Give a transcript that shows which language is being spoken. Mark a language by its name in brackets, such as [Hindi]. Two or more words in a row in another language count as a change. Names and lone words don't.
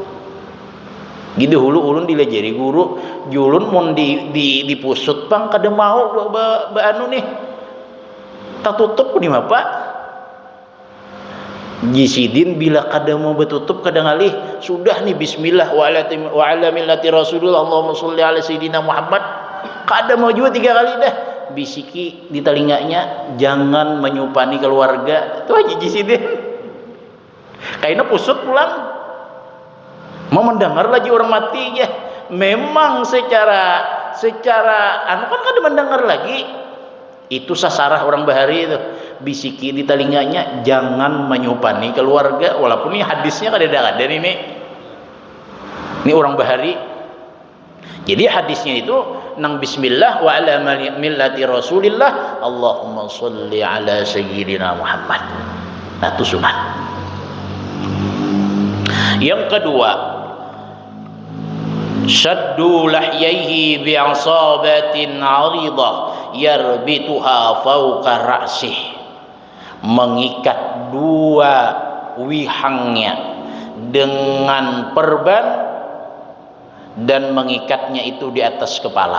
[Banjar] Gitu hulu ulun dilajari guru, julun mun dipusut bang kada mau anu nih. Tak tutup ni apa? Jisidin bila kada mau betutup kada ngalih, sudah nih [Arabic] بسم الله وعلى ملة رسول الله اللهم صل على سيدنا محمد. [Banjar] Kada mau juga 3 kali dah. Bisiki di telinganya, jangan menyupani keluarga. Itu aja jisidin. Kayaknya pusut pulang. Mau mendengar lagi orang mati ya. Memang secara anu kan kada mendengar lagi. Itu sasarah orang bahari itu. Bisiki di telinganya, jangan menyupani keluarga. Walaupun ini hadisnya kada ada ini. Ini orang bahari. Jadi hadisnya itu nang [Arabic] بسم الله وعلى ملة رسول الله اللهم صل على سيدنا محمد. [Banjar] Nah, itu sunat. [Indonesian] Yang kedua, [Arabic] شد لحييه بعصابة عريضة يربطها فوق رأسه. [Indonesian] Mengikat 2 wihangnya dengan perban dan mengikatnya itu di atas kepala.